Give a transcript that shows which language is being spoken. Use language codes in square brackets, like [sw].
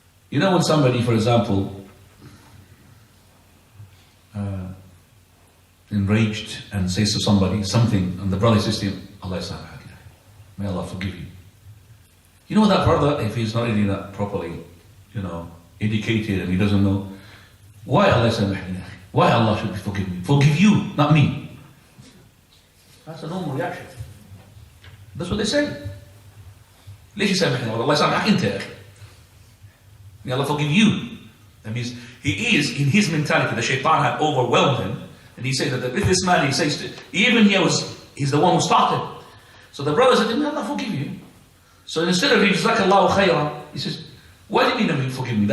[en] You know when somebody, for example, enraged and says to somebody something, and the brother says to him, Allah is may Allah forgive you. You know that brother, if he's not really that properly, educated and he doesn't know, why Allah should forgive me? Forgive you, not me. That's a normal reaction. That's what they say. [ar] ليش يسامحني الله يسامحك أنت. [en] May Allah forgive you. That means he is, in his mentality, the shaitan had overwhelmed him, and he said that if this man, he says to, even he's the one who started. So the brother said, may Allah forgive you. So instead of Jazakallahu khayran, he says, what do you mean forgive me?